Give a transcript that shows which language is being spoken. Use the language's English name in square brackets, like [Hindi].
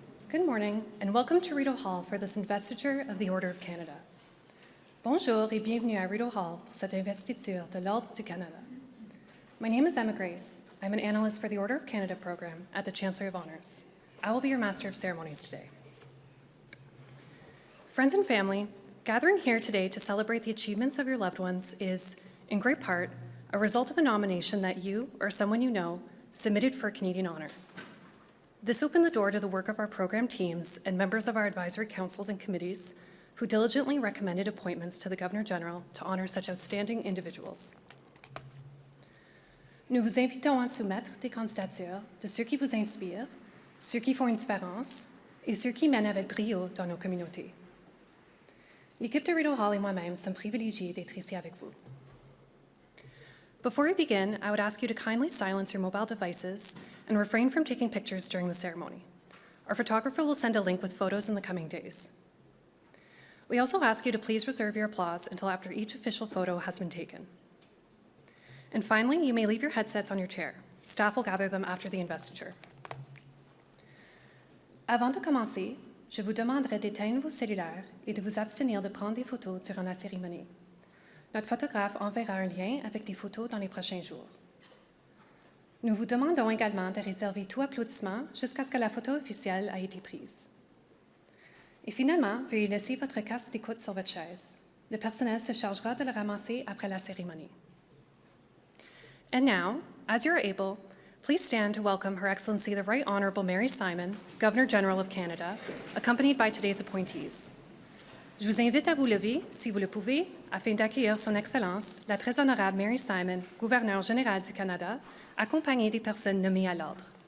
[English] Good morning, and welcome to Rideau Hall for this Investiture of the Order of Canada. [French] Bonjour et bienvenue à Rideau Hall pour cette investiture de l'Ordre du Canada. [English] My name is Emma Grace. I'm an analyst for the Order of Canada program at the Chancellery of Honours. I will be your Master of Ceremonies today. Friends and family, gathering here today to celebrate the achievements of your loved ones is, in great part, a result of a nomination that you or someone you know submitted for a Canadian honour. This opened the door to the work of our program teams and members of our advisory councils and committees who diligently recommended appointments to the Governor-General to honour such outstanding individuals. [French] Nous vous invitons à soumettre des candidatures de ceux qui vous inspirent, ceux qui font une différence et ceux qui mènent avec brio dans nos communautés. L'équipe de Rideau Hall et moi-même sommes privilégiés d'être ici avec vous. [English] Before we begin, I would ask you to kindly silence your mobile devices and refrain from taking pictures during the ceremony. Our photographer will send a link with photos in the coming days. We also ask you to please reserve your applause until after each official photo has been taken. And finally, you may leave your headsets on your chair. Staff will gather them after the investiture. [French] Avant de commencer, je vous demanderai d'éteindre vos cellulaires et de vous abstenir de prendre des photos durant la cérémonie. Notre photographe enverra un lien avec des photos dans les prochains jours. Nous vous demandons également de réserver tout applaudissement jusqu'à ce que la photo officielle ait été prise. Et finalement, veuillez laisser votre casque d'écoute sur votre chaise. Le personnel se chargera de le ramasser après la cérémonie. [English] And now, as you are able, please stand to welcome Her Excellency the Right Honourable Mary Simon, Governor-General of Canada, accompanied by today's appointees. [French] Je vous invite à vous lever, si vous le pouvez, afin d'accueillir Son Excellence, la très honorable Mary Simon, Gouverneure générale du Canada, accompagnée des personnes nommées à l'ordre.